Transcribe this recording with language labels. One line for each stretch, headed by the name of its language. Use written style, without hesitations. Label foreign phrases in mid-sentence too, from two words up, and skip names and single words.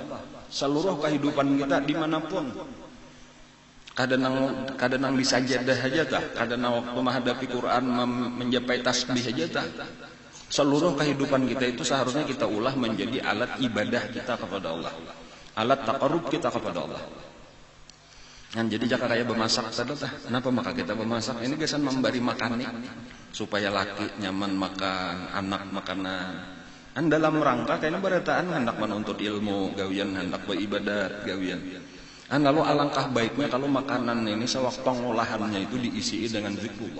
Indonesian: Seluruh kehidupan kita dimanapun. Kadang di sajadah aja tah, kadang waktu menghadapi Quran menjapai tasbih aja tah. Seluruh kehidupan kita itu seharusnya kita ulah menjadi alat ibadah kita kepada Allah, alat taqarrub kita kepada Allah.
Banjar: Jadi jaka kayak bermasak tadi, kenapa maka kita bermasak? Ini gesan memberi makanan supaya laki nyaman makan, anak makanan. Dalam rangka kayaknya berataan hendak menuntut ilmu, gawian hendak beribadat, gawian.
Indonesian: Lalu alangkah baiknya kalau makanan ini sewaktu pengolahannya itu diisi dengan zikrullah.